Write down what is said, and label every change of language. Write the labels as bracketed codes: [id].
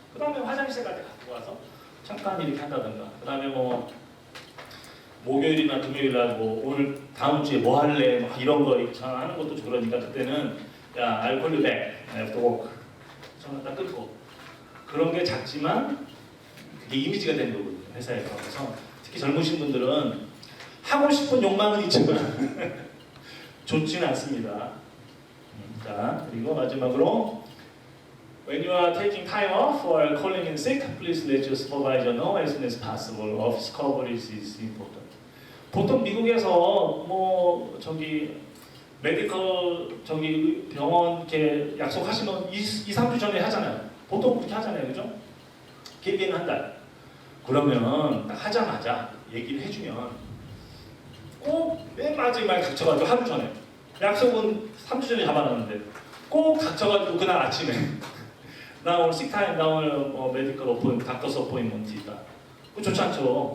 [ko] 그 다음에 화장실 갈 때 갖고 와서 잠깐 이렇게 한다든가. 그 다음에 뭐 목요일이나 금요일날 뭐 오늘 다음 주에 뭐 할래 막 이런 거 전화하는 것도 그러니까 그때는 야 [en] I'll call you back. I have to work. [ko] 전화 딱 끊고. 그런 게 작지만 그게 이미지가 되는 거거든요. 회사에 가서 특히 젊으신 분들은 하고 싶은 욕망은 있지만 좋지는 않습니다. 자, 그리고 마지막으로 [en] When you are taking time off or calling in sick, please let your supervisor know as soon as possible. Office coverage is important. [ko] 보통 미국에서 뭐 메디컬 병원 이렇게 약속하시면 2-3주 전에 하잖아요. 보통 그렇게 하잖아요, 그죠? 길게는 한 달. 그러면 딱 하자마자 얘기를 해주면 꼭 맨 마지막에 닥쳐가지고 하루 전에 약속은 3주 전에 잡아놨는데 꼭 닥쳐가지고 그날 아침에 나 오늘 식타임, 나 오늘 메디컬 어포인먼트, 닥터스 어포인먼트 있다. 그거 좋지 않죠?